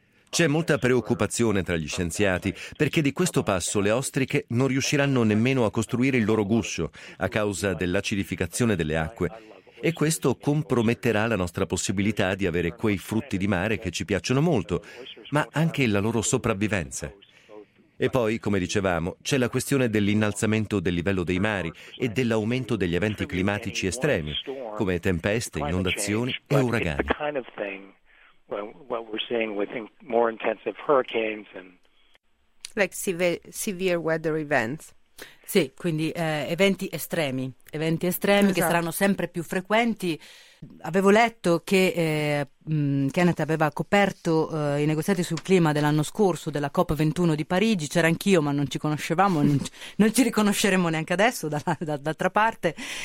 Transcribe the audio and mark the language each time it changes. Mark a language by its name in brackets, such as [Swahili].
[Italian] C'è molta preoccupazione tra gli scienziati perché di questo passo le ostriche non riusciranno nemmeno a costruire il loro guscio a causa dell'acidificazione delle acque, e questo comprometterà la nostra possibilità di avere quei frutti di mare che ci piacciono molto, ma anche la loro sopravvivenza. E poi, come dicevamo, c'è la questione dell'innalzamento del livello dei mari e dell'aumento degli eventi climatici estremi, come tempeste, inondazioni e uragani. [English] What we're seeing with more intensive hurricanes and like severe weather events. [Italian] Sì, quindi eventi estremi esatto, che saranno sempre più frequenti. Avevo letto che Kenneth aveva coperto i negoziati sul clima dell'anno scorso, della COP21 di Parigi. C'era anch'io, ma non ci conoscevamo, non ci riconosceremo neanche adesso d'altra parte.